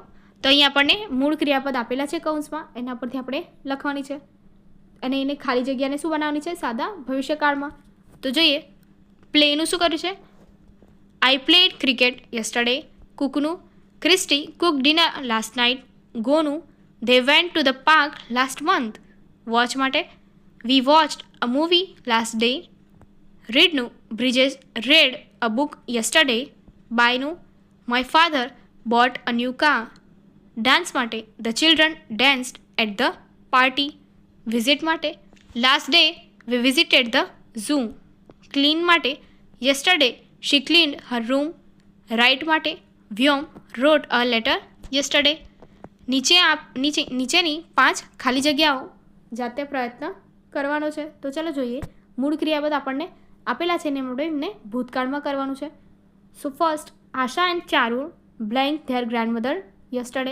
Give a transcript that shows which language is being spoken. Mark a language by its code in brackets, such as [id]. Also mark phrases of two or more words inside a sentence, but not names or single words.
[gu] તો અહીં આપણને મૂળ ક્રિયાપદ આપેલા છે કૌંસમાં, એના પરથી આપણે લખવાની છે અને એને ખાલી જગ્યાને શું બનાવવાની છે? સાદા ભવિષ્યકાળમાં. તો જોઈએ. પ્લેનું શું કર્યું છે? [en] I played cricket yesterday. કુકનું Christy cook dinner last night. ગોનું They went to the park last month. Watch માટે we watched a movie last day. રીડનું Bridges read a book yesterday. બાયનું my father bought a new car. ડાન્સ માટે the children danced at the party. વિઝિટ માટે last day we visited the zoo. ક્લીન માટે yesterday she cleaned her room. રાઇટ માટે વ્યોમ wrote a letter yesterday. [gu] નીચેની 5 ખાલી જગ્યાઓ જાતે પ્રયત્ન કરવાનો છે. તો ચાલો જોઈએ. મૂળ ક્રિયાપદ આપણને આપેલા છે ને એમને ભૂતકાળમાં કરવાનું છે. [en] So first Asha and Charur blank their grandmother yesterday.